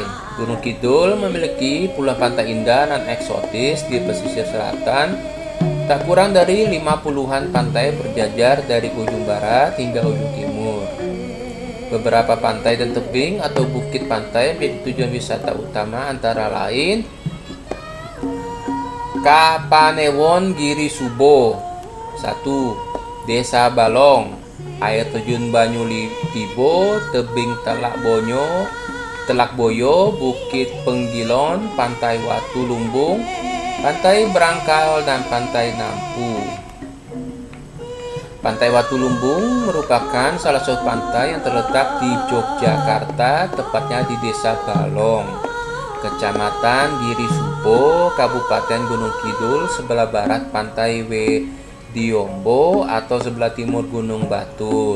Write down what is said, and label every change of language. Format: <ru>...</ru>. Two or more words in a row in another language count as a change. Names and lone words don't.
<id>Gunung Kidul memiliki puluhan pantai indah dan eksotis di pesisir selatan. Tak kurang dari 50-an pantai berjajar dari ujung barat hingga ujung timur. Beberapa pantai dan tebing atau bukit pantai menjadi tujuan wisata utama antara lain Kapanewon Giri Subo 1. Desa Balong, air terjun Banyu Tibo, tebing Telak Boyo, Bukit Penggilon, Pantai Watu Lumbung, Pantai Berangkal, dan Pantai Nampu. Pantai Watu Lumbung merupakan salah satu pantai yang terletak di Yogyakarta, tepatnya di Desa Balong, Kecamatan Giri Subo, Kabupaten Gunung Kidul, sebelah barat Pantai Wediombo atau sebelah timur Gunung Batur.</id>